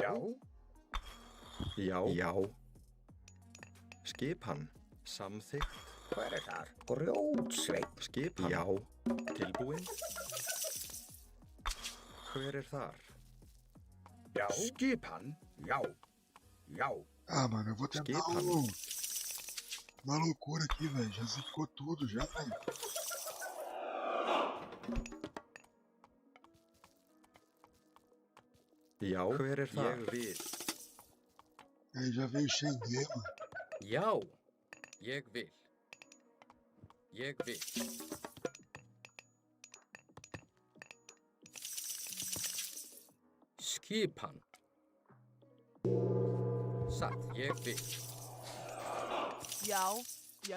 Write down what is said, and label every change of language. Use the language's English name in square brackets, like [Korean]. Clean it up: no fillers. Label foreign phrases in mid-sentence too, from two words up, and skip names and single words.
[Icelandic] Já. Já. Skipan. Samþykkt. Hver þar? Grjótsveit. Skipan. Já. Tilbúin. Hver þar? Já. Skipan. Já. Já. [Portuguese] Ah, mano, eu vou tentar uma loucura aqui, velho. Já zicou tudo, já, velho. [Icelandic] Já, hver þar? Ég vil. [Portuguese] Aí já veio Xengue, mano. [Icelandic] Já, ég vil. Ég vil. Skipan. Satt, ég vil. Já. Já.